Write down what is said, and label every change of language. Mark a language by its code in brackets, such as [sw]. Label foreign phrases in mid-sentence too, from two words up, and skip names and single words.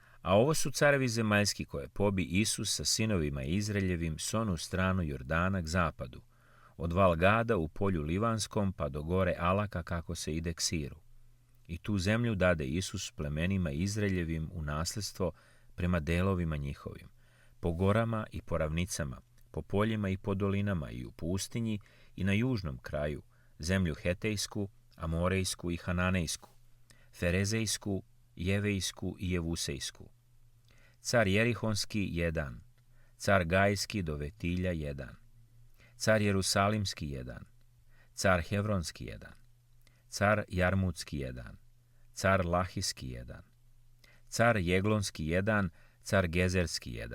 [sr] A ovo su carevi zemaljski koje pobi Isus sa sinovima Izraeljevim s onu stranu Jordana k zapadu, od Valgada u polju Livanskom pa do gore Alaka kako se ide k Siru. I tu zemlju dade Isus plemenima Izraeljevim u nasljedstvo prema delovima njihovim, po gorama i po ravnicama, po poljima i po dolinama i u pustinji i na južnom kraju, zemlju Hetejsku, Amorejsku i Hananejsku, Ferezejsku, Jevejsku i Jevusejsku. Car Jerihonski 1, car Gajski do Vetilja 1, car Jerusalimski 1, car Hevronski 1, car Jarmutski 1, car Lahiski 1, car Jeglonski 1, car Gezerski 1,